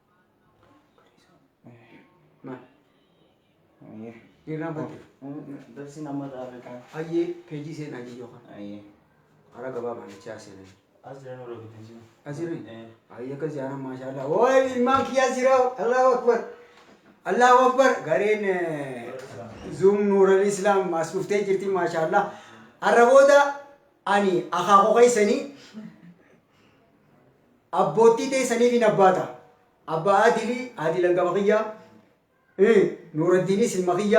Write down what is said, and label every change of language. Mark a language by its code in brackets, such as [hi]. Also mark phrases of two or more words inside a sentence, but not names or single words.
[om] Maal? Ayyee. Dhiirraan batte? Darsi nama dhaabata. Ayyee peejii seenaa jiyyoo kana. Ayyee. Hara gabaabaan itti seenaa. As jiran warra bitin Asirri? Ayyee akkas jaaran maashaallah. Ooy ilmaan kiyyaa jiraa'u. [ar] الله أكبر. الله أكبر. [om] Gareen Zoom Nuural Islaam as dhuftee jirti maashaallah. Har'a booda ani akaakuu keessanii abbootii teessanii fi nabbaata. Abbaa Adilii, Adil Angaba kiyyaa. Nuuraddiinis ilma kiyyaa.